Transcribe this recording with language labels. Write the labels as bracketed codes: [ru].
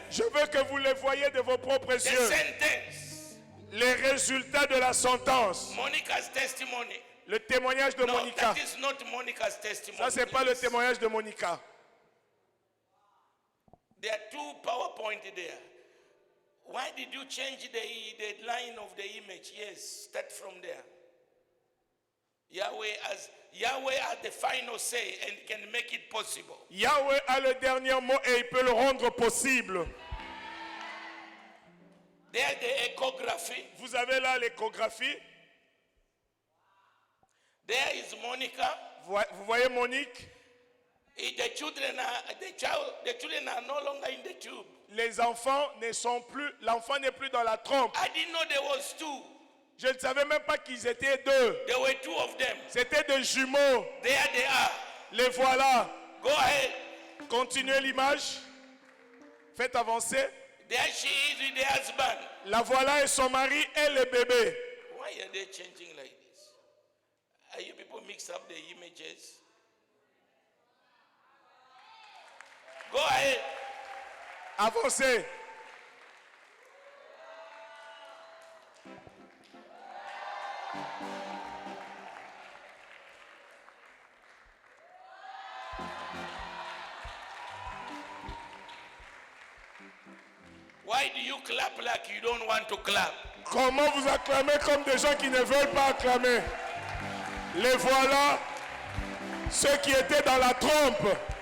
[fr] Je veux que vous les voyez de vos propres [en] the [fr] yeux. [en] sentence. [fr] Les résultats de la sentence. [en] Monica's testimony. [fr] Le témoignage de [en] No, [fr] Monica. [en] that is not Monica's testimony. [fr] Ça, c'est pas le [en] please. [fr] témoignage de Monica. [en] There are two PowerPoint there. Why did you change the line of the image? Yes, start from there. Yahweh has the final say and can make it possible. [fr] Yahweh a le dernier mot et il peut le rendre possible. [en] There the echography. [fr] Vous avez là l'échographie. [en] There is Monica. [fr] Vous voyez Monique. [en] The children are no longer in the tube. [fr] Les enfants ne sont plus, l'enfant n'est plus dans la trompe. [en] I didn't know there was two. [fr] Je ne savais même pas qu'ils étaient deux. [en] There were two of them. [fr] C'était des jumeaux. [en] There they are. [fr] Les voilà. [en] Go ahead. [fr] Continuez l'image. Faites avancer. [en] There she is with the husband. [fr] La voilà et son mari et le bébé. [en] Why are they changing like this? Are you people mix up the images? Go ahead. [fr] Avancez. [en] Why do you clap like you don't want to clap? [fr] Comment vous acclamez comme des gens qui ne veulent pas acclamer? Les voilà, ceux qui étaient dans la trompe.